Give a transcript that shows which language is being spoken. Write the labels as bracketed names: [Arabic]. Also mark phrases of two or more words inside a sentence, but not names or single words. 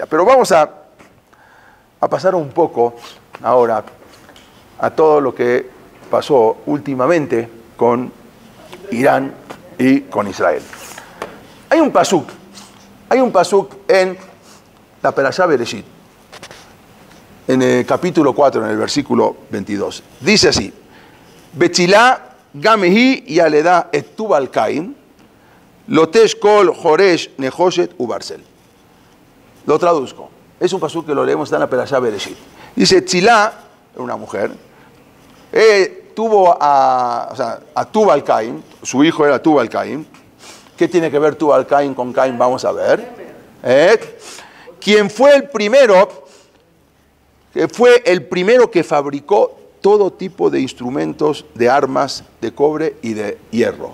[Spanish] Pero vamos a pasar un poco ahora a todo lo que pasó últimamente con Irán y con Israel. Hay un pasuk en la Perashá Bereshit, en el capítulo 4, en el versículo 22. Dice así: [Hebrew] וצלה גם הוא ילדה את תובל קין לטש כל חרש נחשת וברזל. [Spanish] Lo traduzco. Es un pasuk que lo leemos, está en la Perashá Bereshit. Dice, Tzilá, una mujer, tuvo a Tubal Cain, su hijo era Tubal Cain. ¿Qué tiene que ver Tubal Cain con Cain? Vamos a ver. Quien fue el primero que fabricó todo tipo de instrumentos, de armas, de cobre y de hierro.